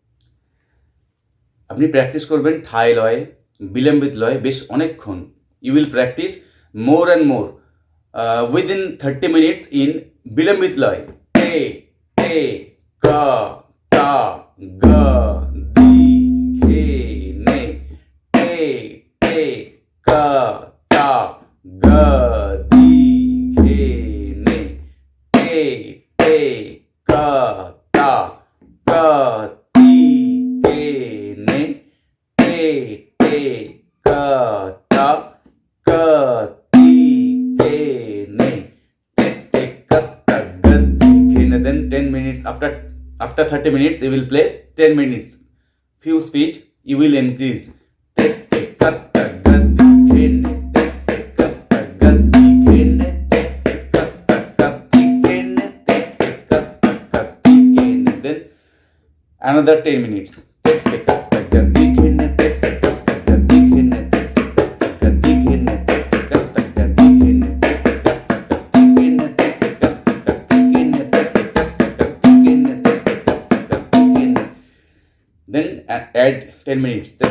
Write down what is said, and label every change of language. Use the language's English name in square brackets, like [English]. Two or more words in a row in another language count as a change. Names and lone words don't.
[Bangla] আপনি প্র্যাকটিস করবেন ঠাই লয়ে, বিলম্বিত লয়ে বেশ অনেকক্ষণ। [English] you will practice more and more within 30 minutes ইন [Bangla] বিলম্বিত লয়। টে টে কা তা গা দি ঘে নে। টে টে কা তা গা দি ঘে নে। টে te ka ta ga ti ke ne. Te ka ta ga ti ke ne. Te ka ta ga ti ke ne. [English] Then 10 minutes after 30 minutes you will play 10 minutes. Few speed you will increase. Te ka ta ga ti ke ne. Te ka ta ga ti ke ne. Another 10 minutes. Then add 10 minutes.